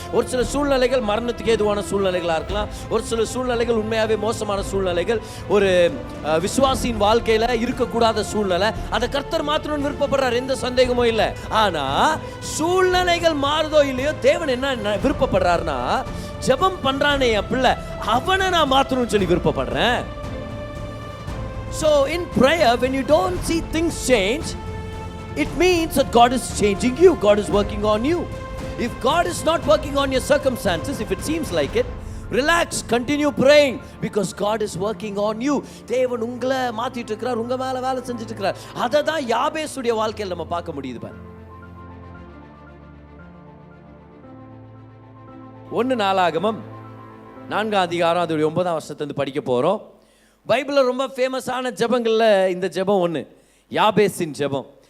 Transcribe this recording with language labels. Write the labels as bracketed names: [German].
[Tamil] ஒரு சில சூழ்நிலைகள் மரணத்துக்கு ஏதுவான சூழ்நிலைகளாக இருக்கலாம். ஒரு சில சூழ்நிலைகள் உண்மையாகவே மோசமான சூழ்நிலைகள், ஒரு விசுவாசியின் வாழ்க்கையில் இருக்கக்கூடாத சூழ்நிலை. அதை கர்த்தர் மாற்றணும்னு விருப்பப்படுறார், எந்த சந்தேகமும் இல்லை. ஆனால் சூழ்நிலைகள் மாறுதோ இல்லையோ, தேவன் என்ன விருப்பப்படுறாருன்னா, ஜெபம் பண்றானே என் பிள்ளை, அவனை நான் மாற்றணும்னு சொல்லி விருப்பப்படுறேன். [English] So in prayer, when you don't see things change, it means that God is changing you. God is working on you. If God is not working on your circumstances, if it seems like it, relax, continue praying, because God is working on you. [Tamil] தேவன் உங்களை மாத்திட்டு இருக்கிறார், உங்க மேல வேலை செஞ்சுட்டு இருக்கிறார். அதை தான் யாபேசுடைய வாழ்க்கையில் நம்ம பார்க்க முடியுது பாரு. 1 நாளாகமம் 4ஆம் அதிகாரம் அதோடைய 9ஆம் வசனத்திலிருந்து படிக்க போறோம். பைபிளில் ரொம்ப ஃபேமஸான ஜெபங்களில் இந்த ஜெபம் ஒன்று, யாபேசின் ஜெபம்.